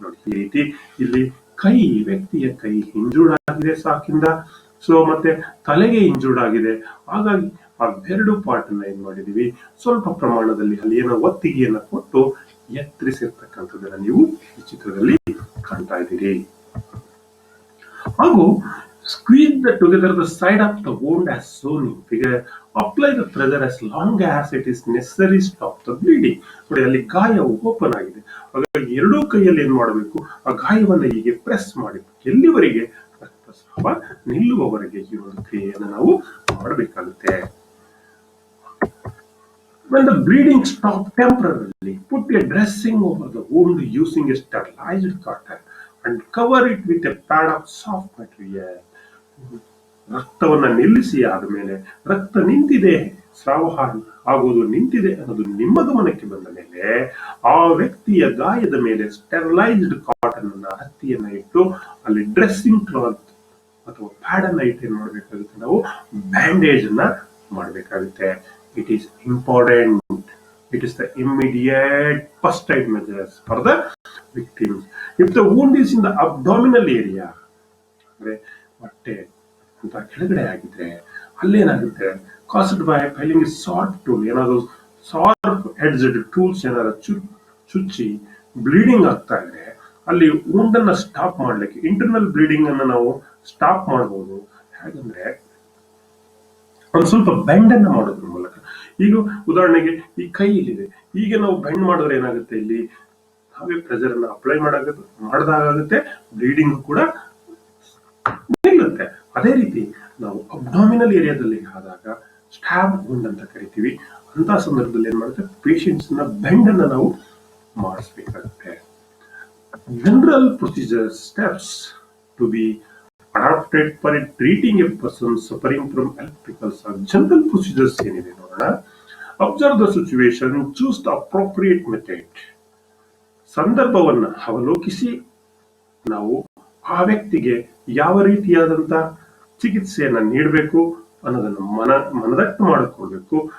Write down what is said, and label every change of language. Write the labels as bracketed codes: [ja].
[kn] ನೋಡಿ ಈ ರೀತಿ ಇಲ್ಲಿ ಕೈ, ವ್ಯಕ್ತಿಯ ಕೈ ಇಂಜೂರ್ಡ್ ಆಗಿದೆ ಸಾಕಿಂದ, ಸೊ ಮತ್ತೆ ತಲೆಗೆ ಇಂಜೂರ್ಡ್ ಆಗಿದೆ. ಹಾಗಾಗಿ ಆ ಎರಡು ಪಾರ್ಟ್ ಅನ್ನ ಏನ್ ಮಾಡಿದೀವಿ, ಸ್ವಲ್ಪ ಪ್ರಮಾಣದಲ್ಲಿ ಅಲ್ಲಿ ಏನೋ ಒತ್ತಿಗೆಯನ್ನ ಕೊಟ್ಟು ಎತ್ತರಿಸಿರ್ತಕ್ಕಂಥದ್ದನ್ನ ನೀವು ಈ ಚಿತ್ರದಲ್ಲಿ ಕಾಣ್ತಾ ಇದ್ದೀರಿ. ಹಾಗೂ [en] squeeze together the side of the wound as shown in figure. Apply the pressure as long as it is necessary. Stop the bleeding. [kn] ನೋಡಿ ಅಲ್ಲಿ ಗಾಯ ಓಪನ್ ಆಗಿದೆ, ಹಾಗಾಗಿ ಎರಡೂ ಕೈಯಲ್ಲಿ ಏನ್ ಮಾಡಬೇಕು, ಆ ಗಾಯವನ್ನು ಹೀಗೆ ಪ್ರೆಸ್ ಮಾಡಿ ಎಲ್ಲಿವರೆಗೆ ರಕ್ತಸ್ರಾವ ನಿಲ್ಲುವವರೆಗೆ ಈ ಒಂದು ಕ್ರಿಯೆಯನ್ನು ನಾವು ಮಾಡಬೇಕಾಗುತ್ತೆ. [en] When the bleeding stops temporarily, put a dressing over the wound using a sterilized cotton and cover it with a pad of soft material. [kn] ರಕ್ತವನ್ನ ನಿಲ್ಲಿಸಿ ಆದಮೇಲೆ ರಕ್ತ ನಿಂತಿದೆ, ಸ್ರಾವ ಆಗೋದು ನಿಂತಿದೆ ಅನ್ನೋದು ನಿಮ್ಮ ಗಮನಕ್ಕೆ ಬಂದ ಮೇಲೆ ಆ ವ್ಯಕ್ತಿಯ ಗಾಯದ ಮೇಲೆ ಸ್ಟೆರಿಲೈಸ್ಡ್ ಕಾಟನ್ ಅನ್ನ, ಹತ್ತಿಯನ್ನ ಇಟ್ಟು ಅಲ್ಲಿ ಡ್ರೆಸ್ಸಿಂಗ್ ಕ್ಲಾತ್ ಅಥವಾ ಪ್ಯಾಡ್ ಅನ್ನ ಇಟ್ಟು ಏನ್ ಮಾಡ್ಬೇಕಾಗುತ್ತೆ, ನಾವು ಬ್ಯಾಂಡೇಜ್ ಅನ್ನ ಮಾಡಬೇಕಾಗುತ್ತೆ. [en] It is important. It is the immediate first aid measures for the victims. If the wound is in the abdominal area, [kn] ಅಂದ್ರೆ ಹೊಟ್ಟೆ ಅಂತ ಕೆಳಗಡೆ ಆಗಿದ್ರೆ ಅಲ್ಲೇನಾಗುತ್ತೆ, [en] caused by failing a sharp tool, [kn] ಏನಾದ್ರು ಶಾರ್ಪ್ ಎಡ್ಜ್ಡ್ ಟೂಲ್ಸ್ ಏನಾದ್ರು ಚುಚ್ಚಿ ಬ್ಲೀಡಿಂಗ್ ಆಗ್ತಾ ಇದ್ರೆ ಅಲ್ಲಿ wound ಅನ್ನ ಸ್ಟಾಪ್ ಮಾಡ್ಲಿಕ್ಕೆ ಇಂಟರ್ನಲ್ ಬ್ಲೀಡಿಂಗ್ ಅನ್ನ ನಾವು ಸ್ಟಾಪ್ ಮಾಡಬಹುದು. ಹೇಗಂದ್ರೆ ಒಂದು ಸ್ವಲ್ಪ ಬೆಂಡ್ ಅನ್ನ ಮಾಡೋದ್ರ ಮೂಲಕ. ಈಗ ಉದಾಹರಣೆಗೆ ಈ ಕೈ ಇಲ್ಲಿದೆ, ಈಗ ನಾವು ಬೆಂಡ್ ಮಾಡಿದ್ರೆ ಏನಾಗುತ್ತೆ, ಇಲ್ಲಿ ನಾವೇ ಪ್ರೆಷರ್ ಅನ್ನ ಅಪ್ಲೈ ಮಾಡಿದಾಗುತ್ತೆ, ಬ್ಲೀಡಿಂಗ್ ಕೂಡ ನಿಲ್ಲುತ್ತೆ. ಅದೇ ರೀತಿ ನಾವು ಅಬ್ಡಾಮಿನಲ್ ಏರಿಯಾದಲ್ಲಿ ಆದಾಗ ಸ್ಟ್ಯಾಬ್ ವುಂಡ್ ಅಂತ ಕರಿತೀವಿ. ಅಂತ ಸಂದರ್ಭದಲ್ಲಿ ಏನ್ ಮಾಡುತ್ತೆ, ಪೇಷಂಟ್ಸ್ ನ ಬೆಂಡ್ ಅನ್ನ ನಾವು ಮಾಡಿಸ್ಬೇಕಾಗುತ್ತೆ. [en] General procedure steps to be adopted for treating a person suffering from electrical shock. General procedures [kn] ಏನಿದೆ ನೋಡೋಣ. [en] Observe the situation, choose the appropriate method. [kn] ಸಂದರ್ಭವನ್ನ ಅವಲೋಕಿಸಿ ನಾವು ಆ ವ್ಯಕ್ತಿಗೆ ಯಾವ ರೀತಿಯಾದಂತ ಚಿಕಿತ್ಸೆಯನ್ನ ನೀಡಬೇಕು ಅನ್ನೋದನ್ನು ಮನದಟ್ಟು ಮಾಡಿಕೊಳ್ಬೇಕು.